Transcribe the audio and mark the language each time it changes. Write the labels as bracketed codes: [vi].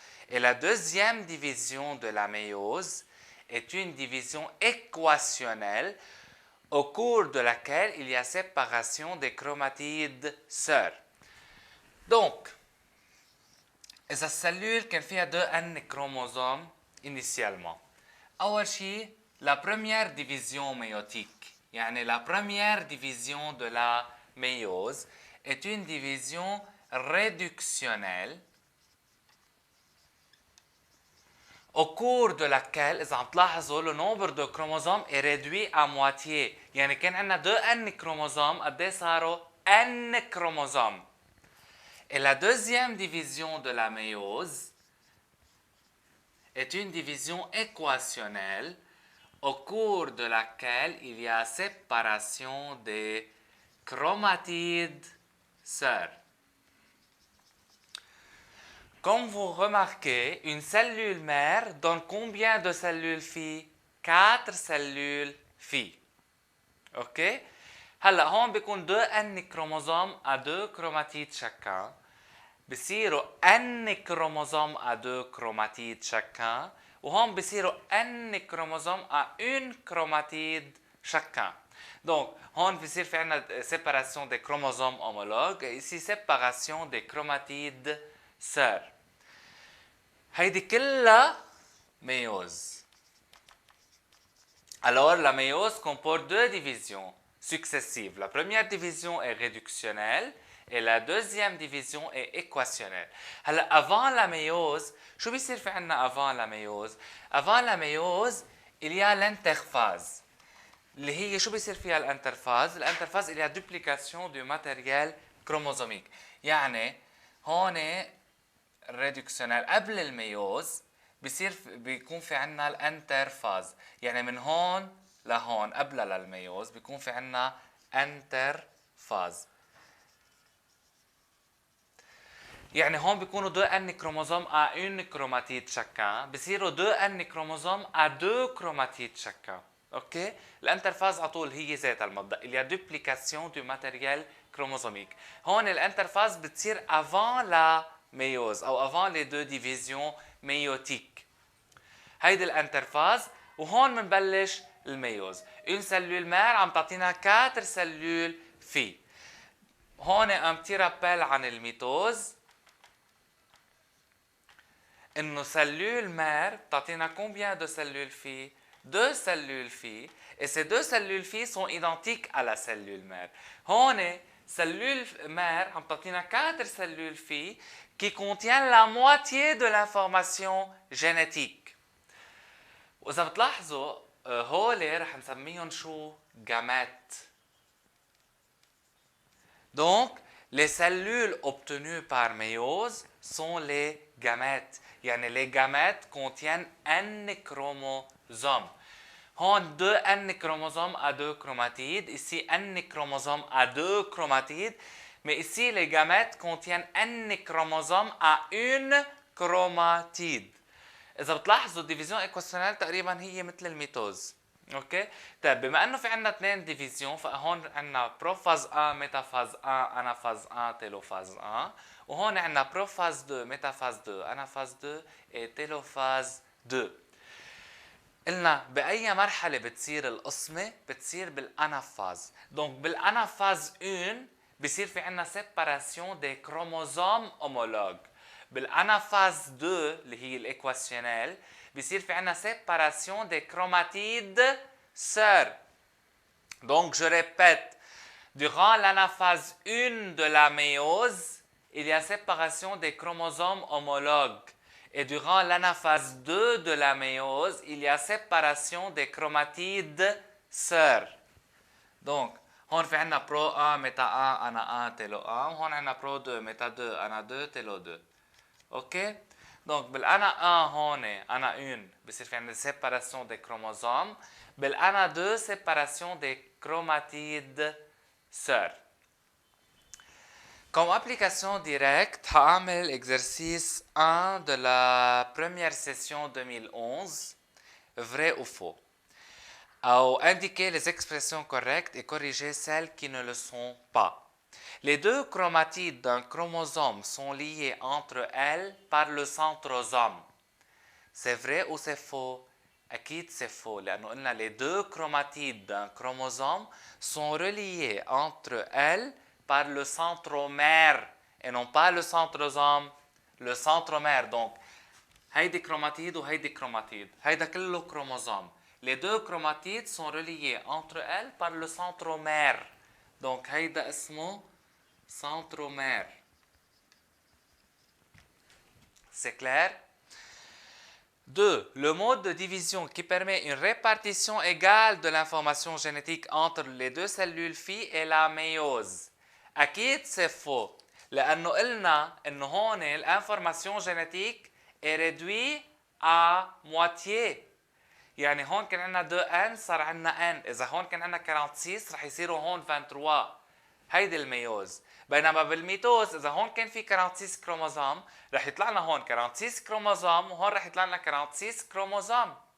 [fr] Et la deuxième division de la méiose est une division équationnelle au cours de laquelle il y a séparation des chromatides sœurs. Donc, [ar] إذا السلول كان فيها 2 [fr] chromosomes initialement. [ar] أول شيء [fr] la première division méiotique, [ar] يعني [fr] la première division de la méiose est une division réductionnelle au cours de laquelle [ar] إذا عم تلاحظوا [fr] le nombre de chromosomes est réduit à moitié. [ar] يعني كان عندنا 2 chromosomes قد ايه صاروا n chromosomes. [fr] Et la deuxième division de la méiose est une division équationnelle au cours de laquelle il y a séparation des chromatides sœurs. Comme vous remarquez, une cellule mère donne combien de cellules filles? 4 cellules filles. OK? [ar] هلا هون بيكون [fr] 2 chromosomes à 2 chromatides chacun. [ar] بصيروا [fr] n chromosomes à 2 chromatides chacun. [ar] وهون بصيروا [fr] n chromosomes à une chromatide chacun. Donc, [ar] هون بصير في عندنا [fr] séparation des chromosomes homologues et ici séparation des chromatides sœurs. [ar] هيدي كلها méiose. [fr] Alors, la méiose comporte 2 divisions successives. La première division est réductionnelle et la deuxième division est équationnelle. [ar] هلا [fr] avant la méiose, [ar] شو بيصير في عنا [fr] avant la méiose? Avant la méiose, il y a l'interphase. [ar] اللي هي شو بيصير فيها الانترفاز؟ الانترفاز [fr] il y a duplication du matériel chromosomique. [ar] يعني هون réductionnel قبل الميوز بيكون في عنا الانترفاز. يعني من هون لهون قبل للميوز بيكون في عنا انترفاز. يعني هون بيكونوا [fr] 2 N chromosomes à une chromatide chacun [ar] بصيروا [fr] 2 N chromosomes à 2 chromatides chacun. [ar] اوكي؟ الانترفاز على طول هي ذات المبدا، [fr] il y a duplication du matériel chromosomique. [ar] هون الانترفاز بتصير [fr] avant la méiose [ar] او [fr] avant les deux divisions méiotiques. [ar] هيدي الانترفاز وهون بنبلش الميوز. [fr] une cellule mère [ar] عم تعطينا [fr] 4 cellules filles. [ar] هون [fr] un petit rappel [ar] عن الميتوز انه [fr] cellule mère [ar] بتعطينا [fr] combien de cellules filles؟ 2 cellules filles et ces 2 cellules filles sont identiques à la cellule mère. [ar] هون [fr] cellule mère [ar] عم تعطينا [fr] 4 cellules filles qui contiennent la moitié de l'information génétique. [ar] وإذا بتلاحظوا هول رح نسميهم شو؟ gamètes. [fr] Donc, les cellules obtenues par méiose sont les gamètes. [ar] يعني [fr] les gamètes contiennent N chromosomes. هون 2 N chromosomes à 2 chromatides. Ici, N chromosomes à 2 chromatides. Mais ici, les gamètes contiennent N chromosomes à une chromatide. [ar] إذا بتلاحظوا الديفيزيون إيكواسيونيل تقريبا هي مثل الميتوز. اوكي؟ طيب بما انه في عندنا 2 ديفيزيون فهون عندنا بروفاز 1 ميتافاز 1 انافاز 1 تيلوفاز 1 وهون عندنا بروفاز 2 ميتافاز 2 انافاز 2 تيلوفاز 2. قلنا باي مرحله بتصير القسمه؟ بتصير بالانافاز. [fr] دونك [ar] بالانافاز 1 بصير في عندنا [fr] سيباراسيون دي كروموزوم اومولوج. [ar] بالانافاز 2 اللي هي الايكواسيونيل بصير في عندنا [fr] séparation des chromatides sœurs. Donc je répète, durant l'anaphase 1 de la méiose, il y a séparation des chromosomes homologues. Et durant l'anaphase 2 de la méiose, il y a séparation des chromatides sœurs. [ar] Donc, هون في عندنا برو 1 ميتا 1 انا 1 تيلو 1 وهون عندنا برو 2 ميتا 2 انا 2 تيلو 2. اوكي؟ Donc, بالأنا 1 هون أنا 1 بصير في عندنا [fr] séparation des chromosomes. [ar] بالأنا 2 [fr] séparation des chromatides sœurs. Comme application directe, [ar] هعمل [fr] exercice 1 de la première session 2011, vrai ou faux. Ou indiquer les expressions correctes et corriger celles qui ne le sont pas. Les deux chromatides d'un chromosome sont liées entre elles par le centrosome. C'est vrai ou c'est faux? [ar] أكيد [fr] c'est faux [ar] لأنه قلنا [fr] les deux chromatides d'un chromosome sont reliées entre elles par le centromère et non pas le centrosome. Le centromère. Donc [ar] هيدي كروماتيد وهيدي كروماتيد. هيدا كله chromosome. [fr] Les deux chromatides sont reliées entre elles par le centromère. Donc [ar] هيدا اسمه centromère. [fr] C'est clair? 2. Le mode de division qui permet une répartition égale de l'information génétique entre les deux cellules filles est la méiose. [ar] أكيد [fr] c'est faux. [ar] لأنه قلنا إنه هون [fr] l'information génétique est réduite à moitié. [ar] يعني هون كان عندنا 2N صار عندنا N. إذا هون كان عندنا 46 رح يصيروا هون 23. هيدي الميوز. بينما بالميتوز اذا هون كان في 46 كروموزوم رح يطلع لنا هون 46 كروموزوم وهون رح يطلع لنا 46 كروموزوم.